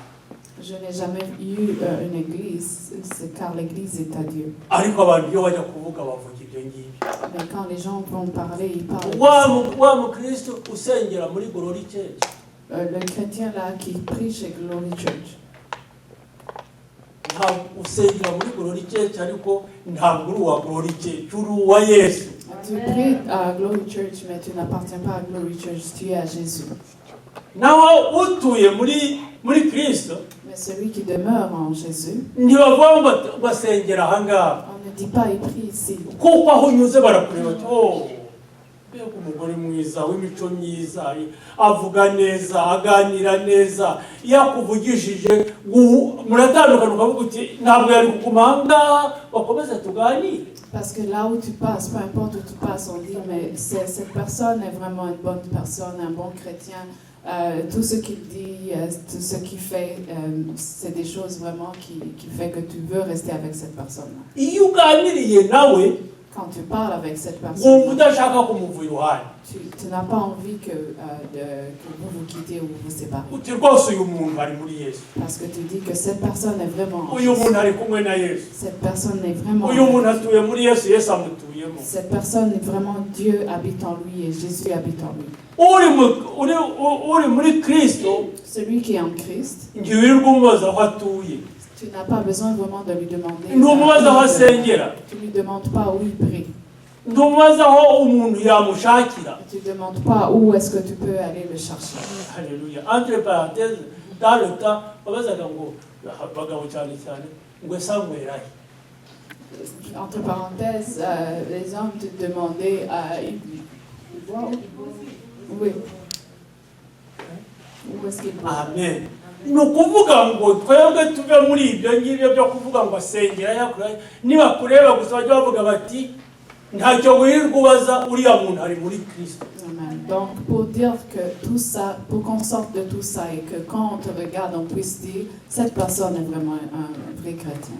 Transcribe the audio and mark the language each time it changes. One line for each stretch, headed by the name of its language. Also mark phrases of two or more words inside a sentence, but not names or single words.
French: Je n'ai jamais eu une église, c'est car l'église est à Dieu.
Kinyarwanda: Ariko abantu iyo bajya kuvuga bavuga ibyo ngibyo.
French: Mais quand les gens vont parler, ils parlent.
Kinyarwanda: Wa mukristo usengera muri Glory Church.
French: Le chrétien là qui prie chez Glory Church.
Kinyarwanda: Usengera muri Glory Church ariko ntabwo uri uwa Glory Church, uri uwa Yesu.
French: Tu pries à Glory Church, mais tu n'appartiens pas à Glory Church, tu es à Jésus.
Kinyarwanda: Naho utuye muri Kristo,
French: mais celui qui demeure en Jésus,
Kinyarwanda: ntibavuga ngo basengera aha ngaha.
French: on ne dis pas, il prie ici.
Kinyarwanda: kuko aho unyuze barakureba ati mbega umugore mwiza w'imico myiza avuga neza aganira neza iyo akuvugishije muratandukana ukavuga uti ntabwo yari kuguma aha ngaha bakomeze tuganire.
French: Parce que là où tu passes, peu importe où tu passes, on dit mais cette personne est vraiment une bonne personne, un bon chrétien. Tout ce qu'il dit, tout ce qu'il fait, c'est des choses vraiment qui fait que tu veux rester avec cette personne-là.
Kinyarwanda: Iyo uganiriye nawe
French: Quand tu parles avec cette personne,
Kinyarwanda: wumva udashaka kumuva iruhande,
French: tu n'as pas envie que vous vous quittez ou vous vous séparez.
Kinyarwanda: uti rwose uyu muntu ari muri Yesu,
French: Parce que tu dis que cette personne est vraiment en
Kinyarwanda: uyu
French: Jésus.
Kinyarwanda: muntu ari kumwe na Yesu,
French: Cette personne est vraiment
Kinyarwanda: uyu muntu atuye muri Yesu, Yesu amutuyemo.
French: Cette personne est vraiment Dieu habite en lui et Jésus habite en lui.
Kinyarwanda: uri muri Kristo
French: Celui qui est en Christ,
Kinyarwanda: ngiye wirirwa umubaza aho atuye,
French: tu n'as pas besoin vraiment de lui demander.
Kinyarwanda: ntumubaza aho asengera,
French: Tu ne lui demandes pas où il prie.
Kinyarwanda: ntumubaza aho umuntu yamushakira.
French: Tu ne demandes pas où est-ce que tu peux aller le chercher. Alléluia. Entre parenthèses, dans le temps
Kinyarwanda: babazaga ngo abagabo cyane cyane ngo ese anywera he.
French: Entre parenthèses, les hommes te demandaient il boit où? Oui. Où est-ce qu'il boit? Amen.
Kinyarwanda: Ni ukuvuga ngo twebwe tuve muri ibyo ngibyo byo kuvuga ngo asengera yakura, niba kureba gusa bajya bavuga bati ntacyo wirirwa ubaza uriya muntu ari muri Kristo. Amen.
French: Donc, pour dire que tout ça, pour qu'on sorte de tout ça et que quand on te regarde, on puisse dire, cette personne est vraiment un vrai chrétien.